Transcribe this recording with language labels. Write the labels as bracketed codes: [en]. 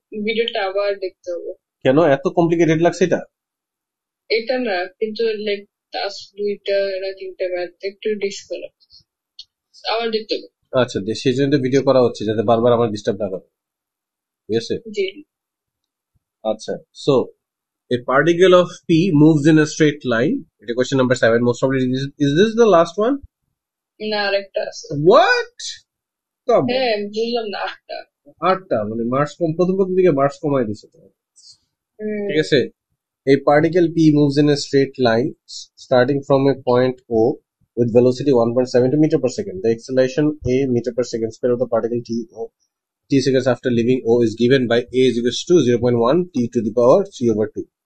[bn] ভিডিওটা আবার দেখতে হবে। কেন এত কমপ্লিকেটেড লাগছে এটা? এটা না, কিন্তু লাইক টাস্ক 2টা না 3টা ম্যাথ একটু ডিসকালার আবার দেখতে হবে। আচ্ছা, সেই জন্য ভিডিও করা হচ্ছে যাতে বারবার আমার ডিস্টার্ব না করে, ঠিক আছে? [en] আচ্ছা, so a particle of p moves in a straight line, [bn] এটা question number 7, [en] most probably is this the last one? [bn] না, আরেকটা আছে। [en] What? [bn] হ্যাঁ, বুঝলাম না, 8টা মানে মার্কস কম, প্রথম দিকে মার্কস কমাই দিছে তো, ঠিক আছে? [en] A particle p moves in a straight line starting from a point O with velocity 1.72 meter per second. The acceleration a meter per second square of the particle t seconds after leaving O is given by a is equals to 0.1 t to the power 3/2.